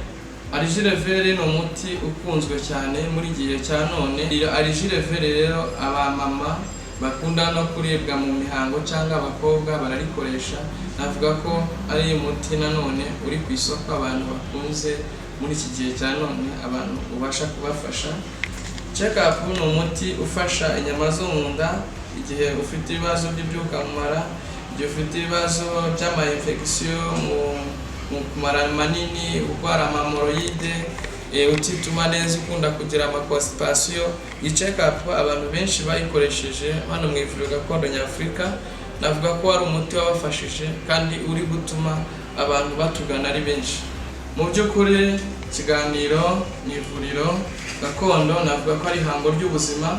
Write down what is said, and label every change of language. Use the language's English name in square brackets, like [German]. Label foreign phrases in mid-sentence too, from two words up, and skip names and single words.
[Kinyarwanda] Argile ni umuti ukunzwe cyane muri gihe cya none. Argile rero abamama bakunda no kuribwa mu mihango cyangwa abakobwa bararikoresha. Navuga ko ari umuti nanone uri ku isoko abantu bakunze muri iki gihe cya none, abantu ubasha kubafasha. Check up ni umuti ufasha inyama zo mu nda igihe ufite ibibazo by'ibyuka mu mara, igihe ufite ibibazo by'ama infection mu mara manini, urwara amamoroide, utituma neza, ukunda kugira amaconstipation. Iyi check up abantu benshi bayikoresheje hano mu ivuriro gakondo Nyafurika. Navuga ko ari umuti wabafashije kandi uri gutuma abantu batugana ari benshi. Mu by'ukuri ikiganiro ni ivuriro gakondo, navuga ko ari ihango ry'ubuzima.